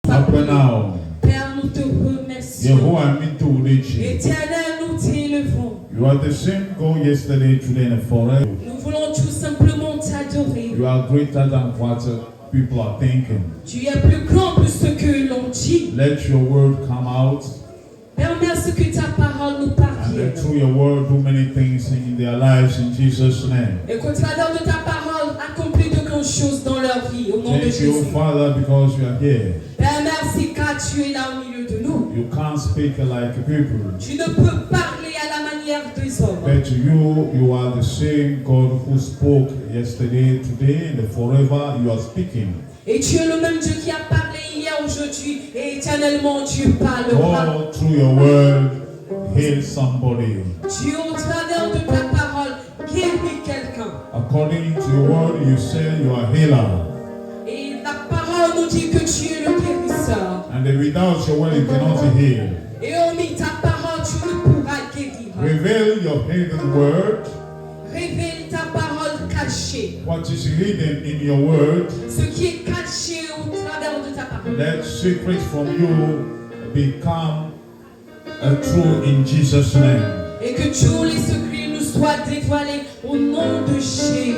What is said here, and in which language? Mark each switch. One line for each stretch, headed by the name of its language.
French: Père, nous te remercions. Éternel, nous t'élevons.
English: You are the same God yesterday, today, and forever.
French: Nous voulons tout simplement t'adorer.
English: You are greater than what people are thinking.
French: Tu es plus grand que ce que l'on dit.
English: Let your word come out.
French: Permets à ce que ta parole nous
English: And
French: parvienne.
English: let through your word do many things in their lives in Jesus' name.
French: Et qu'au travers de ta parole, accomplis de grandes choses dans leur vie, au nom de
English: Thank you,
French: Jésus.
English: Father, because you are here.
French: Père, merci car tu es là au milieu de nous.
English: You can't speak like people.
French: Tu ne peux parler à la manière des hommes.
English: But you are the same God who spoke yesterday, today, and forever. You are speaking.
French: Et tu es le même Dieu qui a parlé hier, aujourd'hui, et éternellement tu parleras.
English: Oh, through your word, heal somebody.
French: Dieu, au travers de ta parole, guéris quelqu'un.
English: According to your word, you say you are healer.
French: Et la parole nous dit que tu es le guérisseur.
English: And without your word, you cannot heal.
French: Et hormis ta parole, tu ne pourras guérir.
English: Reveal your hidden word.
French: Révèle ta parole cachée.
English: What is hidden in your word?
French: Ce qui est caché au travers de ta parole.
English: Let secrets from you become true in Jesus' name.
French: Et que tous les secrets nous soient dévoilés au nom de Jésus.